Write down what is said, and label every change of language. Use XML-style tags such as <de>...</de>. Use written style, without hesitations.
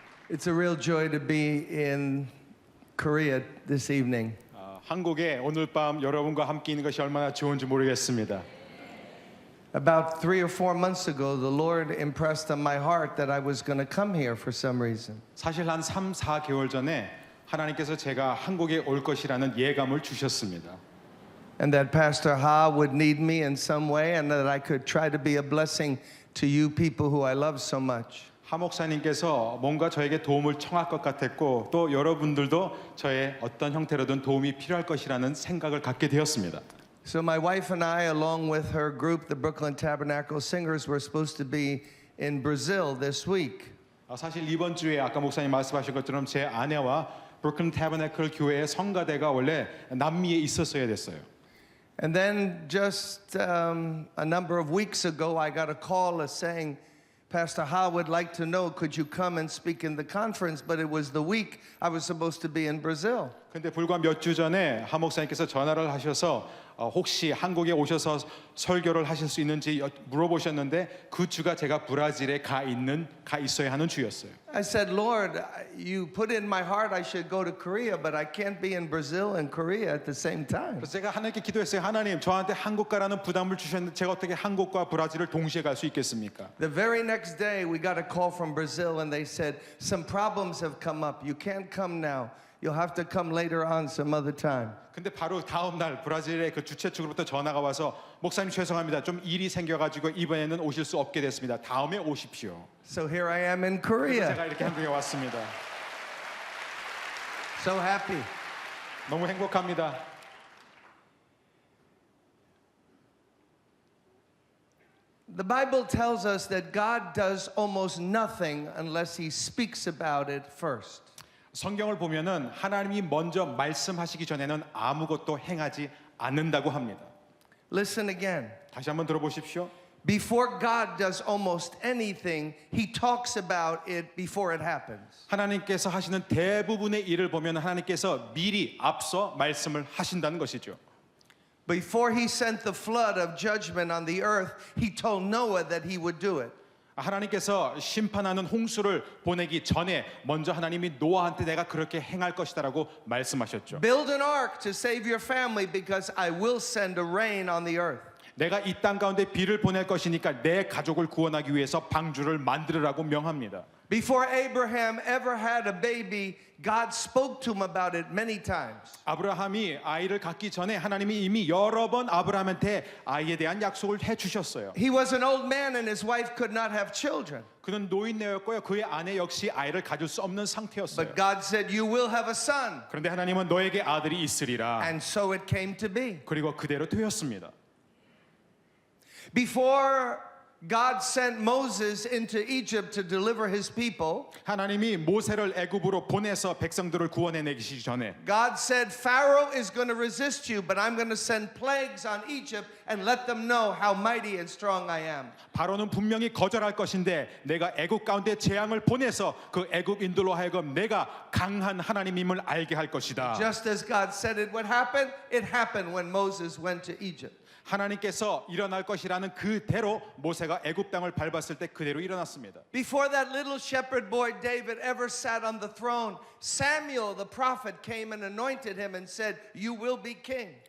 <en>It's a real joy to be in Korea this evening.</en> <ko>한국에 오늘 밤 여러분과 함께 있는 것이 얼마나 좋은지 모르겠습니다.</ko> <en>About 3 or 4 months ago, the Lord impressed on my heart that I was going to come here for some reason.</en> <ko>사실 한 3, 4개월 전에 하나님께서 제가 한국에 올 것이라는 예감을 주셨습니다.</ko> <en>And that Pastor Ha would need me in some way, and that I could try to be a blessing to you people who I love so much.</en> <ko>하 목사님께서 뭔가 저에게 도움을 청할 것 같았고, 또 여러분들도 저의 어떤 형태로든 도움이 필요할 것이라는 생각을 갖게 되었습니다.</ko> <en>So my wife and I, along with her group, the Brooklyn Tabernacle Singers, were supposed to be in Brazil this week.</en> <ko>사실 이번 주에 아까 목사님 말씀하신 것처럼 제 아내와 브루클린 타버네클 교회의 성가대가 원래 남미에 있었어야 됐어요.</ko> <en>And then just a number of weeks ago, I got a call saying, Pastor Ha would like to know, could you come and speak in the conference? But it was the week I was supposed to be in Brazil.</en> <ko>근데 불과 몇 주 전에 하 목사님께서 전화를 하셔서 혹시 한국에 오셔서 설교를 하실 수 있는지 물어보셨는데, 그 주가 제가 브라질에 가 있어야 하는 주였어요.</ko> <en>I said, Lord, you put in my heart I should go to Korea, but I can't be in Brazil and Korea at the same time.</en> <ko>그래서 제가 하나님께 기도했어요. 하나님, 저한테 한국 가라는 부담을 주셨는데 제가 어떻게 한국과 브라질을 동시에 갈 수 있겠습니까?</ko> <en>The very next day, we got a call from Brazil, and they said, some problems have come up. You can't come now. You'll have to come later on some other time.</en> <ko>근데 바로 다음 날 브라질의 그 주최 측으로부터 전화가 와서, 목사님 죄송합니다. 좀 일이 생겨가지고 이번에는 오실 수 없게 됐습니다. 다음에 오십시오.</ko> <en>So here I am in</en> <ko>그래서</ko> <en>Korea.</en> <ko>제가 이렇게 한국에 왔습니다.</ko> <en>So happy.</en> <ko>너무 행복합니다.</ko> <en>The Bible tells us that God does almost nothing unless He speaks about it first.</en> <ko>성경을 보면은 하나님이 먼저 말씀하시기 전에는 아무것도 행하지 않는다고 합니다.</ko> <en>Listen again.</en> <ko>다시 한번 들어보십시오.</ko> <en>Before God does almost anything, He talks about it before it happens.</en> <ko>하나님께서 하시는 대부분의 일을 보면 하나님께서 미리 앞서 말씀을 하신다는 것이죠.</ko> <en>Before He sent the flood of judgment on the earth, He told Noah that He would do it.</en> <ko>하나님께서 심판하는 홍수를 보내기 전에 먼저 하나님이 노아한테 내가 그렇게 행할 것이다라고 말씀하셨죠.</ko> <en>Build an ark to save your family because I will send a rain on the earth.</en> <ko>내가 이 땅 가운데 비를 보낼 것이니까 내 가족을 구원하기 위해서 방주를 만들으라고 명합니다.</ko> <en>Before Abraham ever had a baby, God spoke to him about it many times.</en> <ko>아브라함이 아이를 갖기 전에 하나님이 이미 여러 번 아브라함한테 아이에 대한 약속을 해 주셨어요.</ko> <en>He was an old man and his wife could not have children.</en> <ko>그는 노인네였고요. 그의 아내 역시 아이를 가질 수 없는 상태였어요.</ko> <en>But God said, "You will have a son."</en> <ko>그런데 하나님은 너에게 아들이 있으리라.</ko> <en>And so it came to be.</en> <ko>그리고 그대로 되었습니다.</ko> <en>Before God sent Moses into Egypt to deliver his people,</en> <ko>하나님이 모세를 애굽으로 보내서 백성들을 구원해내기 전에</ko> <en>God said, Pharaoh is going to resist you, but I'm going to send plagues on Egypt and let them know how mighty and strong I am.</en> <ko>바로는 분명히 거절할 것인데 내가 애굽 가운데 재앙을 보내서 그 애굽인들로 하여금 내가 강한 하나님임을 알게 할 것이다.</ko> <en>Just as God said it would happen, it happened when Moses went to Egypt.</en> <ko>하나님께서 일어날 것이라는 그대로 모세가 애굽 땅을 밟았을 때 그대로 일어났습니다.</ko> <en>Before that little shepherd boy David ever sat on the throne, Samuel the prophet came and anointed him and said, "You will be king."</en>